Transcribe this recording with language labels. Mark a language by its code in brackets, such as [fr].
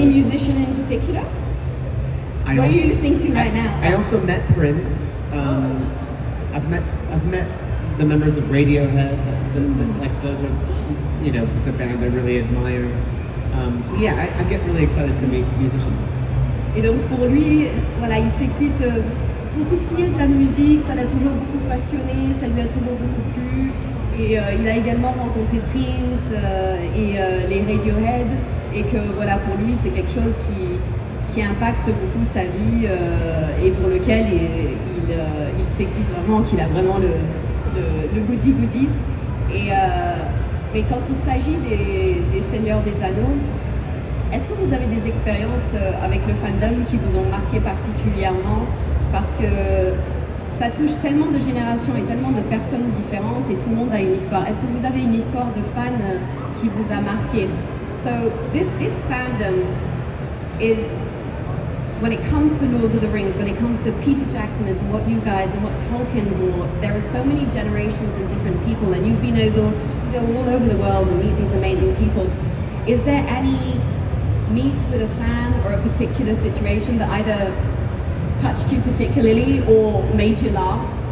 [en] Any musician in particular? What are you listening to right now? I also met Prince. I've met the members of Radiohead. Like those are, it's a band I really admire. So yeah, I get really excited to meet musicians. [fr] Et donc pour lui, voilà, il s'excite pour tout ce qui est de la musique, ça l'a toujours beaucoup passionné, ça lui a toujours beaucoup plu. Et il a également rencontré Prince et les Radiohead, et que voilà, pour lui c'est quelque chose qui impacte beaucoup sa vie et pour lequel il s'excite vraiment, qu'il a vraiment le goody. Et quand il s'agit des Seigneurs des Anneaux, est-ce que vous avez des expériences avec le fandom qui vous ont marqué particulièrement? Parce que ça touche tellement de générations et tellement de personnes différentes et tout le monde a une histoire. Est-ce que vous avez une histoire de fan qui vous a marqué? [en] So this fandom is, when it comes to Lord of the Rings, when it comes to Peter Jackson and to what you guys and what Tolkien brought, there are so many generations and different people, and you've been able to go all over the world and meet these amazing people. Is there any meet with a fan or a particular situation that either touched you particularly or made you laugh?